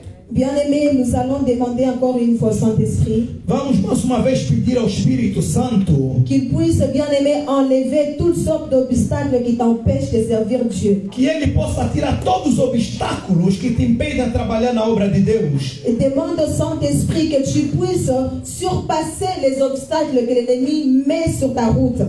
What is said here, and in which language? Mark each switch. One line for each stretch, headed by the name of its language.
French: Bien-aimés, nous allons demander encore une fois au Saint-Esprit
Portuguese: Vamos mais uma vez pedir ao Espírito Santo
French: qu'il puisse, bien-aimé, enlever toutes sortes d'obstacles qui t'empêchent de servir Dieu.
Portuguese: que Ele possa tirar todos os obstáculos que te impedem a trabalhar na obra de Deus.
French: Et demande au Saint-Esprit que tu puisses surpasser les obstacles que l'ennemi met sur ta route.